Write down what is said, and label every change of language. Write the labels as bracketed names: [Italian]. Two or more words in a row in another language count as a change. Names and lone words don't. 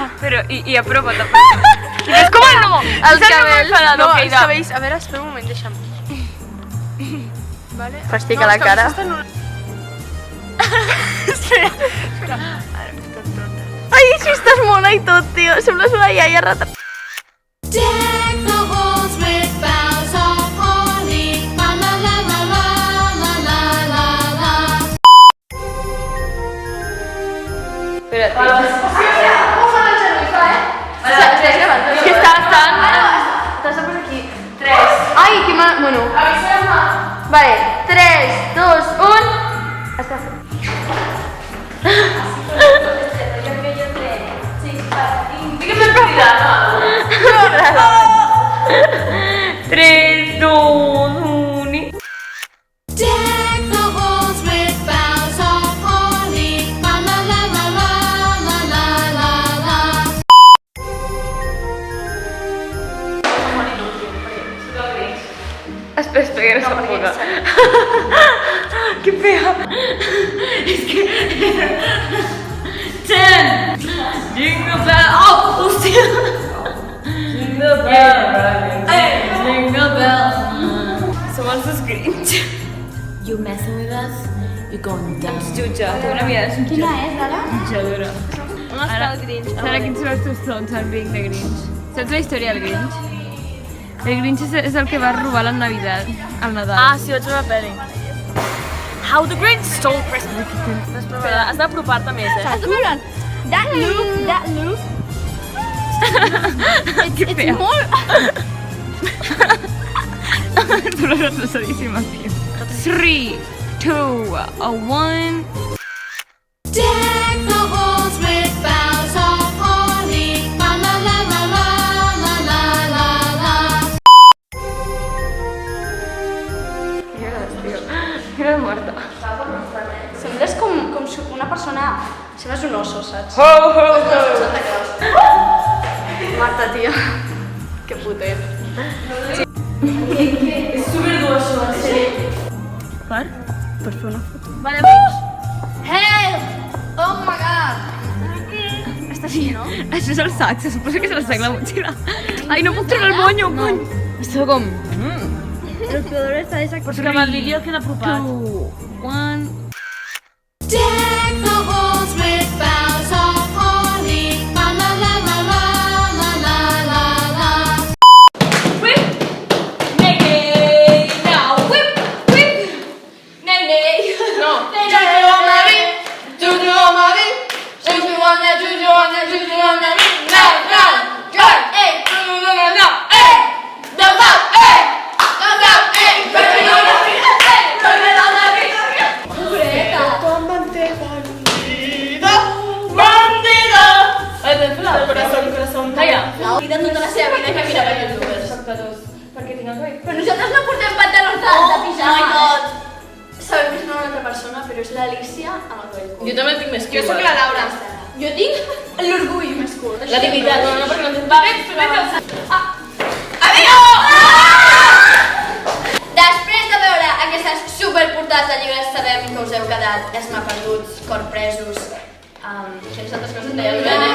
[Catalan] Però, i apropa't. És com el no! Els cabells. No, els cabells... A veure, espera un moment, deixa'm. Vale. Festica la cara. Espera. Ara, estan totes. Ai, així estàs mona i tot, tio. Sembles una iaia retard. [English] Deck the halls with boughs of holly. La la la la la la la la la. [Catalan] Espera't. Com fan els genolls, va, És que estan... T'has de posar aquí. 3. Ai, que mal... Bueno. Vale. 3, 2, 1. Està fet. Digue'm el programa. 3, 2, 1 i... [English] Deck the halls with boughs of holly. La la la la la la la la la. [Catalan] Espera, que no s'enfoca. Que fea. És que... [English] 10! Jingle bell... Oh, hòstia! Jingle bell... Jingle bell... [Catalan] Som els dos Grinch. [English] You messing with us, you're going down. [Catalan] Ens jutja, té una vida de jutja. Quina és, ara? Jutjadora. On està el Grinch? Ara quins són els teus sons, el being de Grinch? Saps la història del Grinch? El Grinch és el que va robar la Navidad, al Nadal. Ah, sí, vaig veure la pel·li. [English] How the Grinch stole Christmas. [Catalan] Espera, has d'apropar-te més, Has de veure... [English] That look... It's [Catalan] molt... Tu l'has atrasadíssima, tio. 3, 2, 1... [English] Deck the halls with boughs of holly. La la la la la la la la la. [Catalan] Mira la Marta. Sembles com una persona... Sembles un oso, saps? Ho, ho, ho. Marta, tia. Que putet. És superdur això, en sèrio. Per fer una foto. Vale, amics. [English] Help! Oh my god! [Catalan] Està així, no? Això és el sac, se suposa que és el sac la motxilla. Ai, no puc treure el monyo, cony. Estava com... El peor està desactivat. Però que amb el vídeo queda apropat. 2, 1... [English] Deck the halls with boughs of holly. La la la la la la la la la. Whip! Nay, nay! Now whip! Whip! Nay, nay! No! Juju on my beat! Juju on my beat! Juju on that, juju on that, juju on that beat! Now, now! Drive! Hey! Juju on that, now! Hey! Don't stop! Hey! Don't stop! Hey! Juju on that beat! Hey! Juju on that beat! [Catalan] Bandida! Corazón. Calla. La vida tota la seva vida que mira per youtubers. Perquè tinc el cabell. Però nosaltres no portem pantalons de pijama. [English] Oh my god! [Catalan] Sabem que és una altra persona, però és l'Alícia amb el cabell curt. Jo també tinc més Jo sóc la Laura. Jo tinc l'orgull més curt. La dignitat, no, perquè no tens... Després de veure aquestes superportades de llibres, sabem que us heu quedat esmaperduts, corpresos, quines altres coses deia l'Helena?